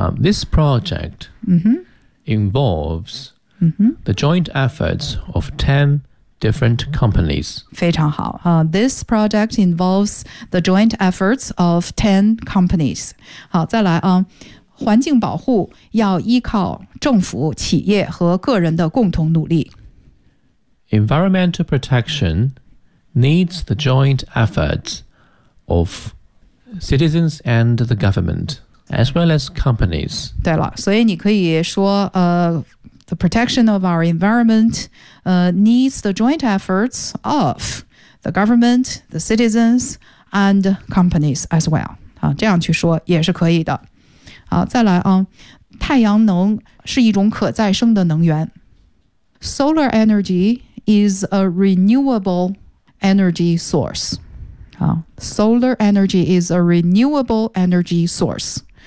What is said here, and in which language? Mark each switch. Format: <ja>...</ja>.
<en>This project involves the joint efforts of 10 different companies.</en> <zh>非常好。</zh> <en>This project involves the joint efforts of 10 companies.</en> <zh>好，再来啊。环境保护要依靠政府、企业和个人的共同努力。</zh> <en>Environmental protection needs the joint efforts of citizens and the government, as well as companies.</en> <zh>对了，所以你可以说</zh> <en>the protection of our environment needs the joint efforts of the government, the citizens, and companies as well.</en> <zh>这样去说也是可以的。好，再来啊，太阳能是一种可再生的能源。</zh> <en>Solar energy is a renewable energy source. Solar energy is a renewable energy source.</en>